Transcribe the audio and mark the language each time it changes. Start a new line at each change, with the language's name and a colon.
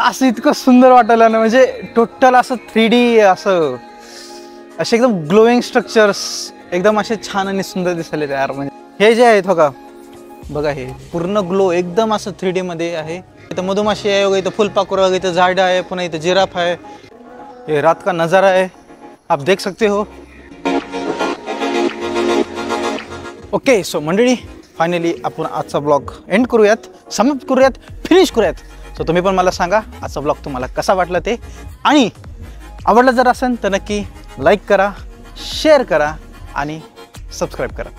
Marathi: इतकं सुंदर वाटायला ना, म्हणजे टोटल असं 3D असं असे एकदम ग्लोईंग स्ट्रक्चर्स एकदम असे छान आणि सुंदर दिसायले तयार. म्हणजे हे जे आहेत हो का बघा, हे पूर्ण ग्लो एकदम असं 3D मध्ये आहे. इथं मधुमाशी आहे बघा, इथं फुलपाखरू, इथं झाड आहे, पुन्हा इथं जिराफ आहे.
Hindi: ये रात का नज़ारा है, आप देख सकते हो.
Marathi: ओके सो मंडळी, फायनली आपण आजचा ब्लॉग एंड करूयात, समाप्त करूयात, फिनिश करूयात. सो तुम्ही पण मला सांगा आजचा ब्लॉग तुम्हाला कसा वाटला ते, आणि आवडला जर असेल तर नक्की लाईक करा, शेअर करा आणि सबस्क्राईब करा.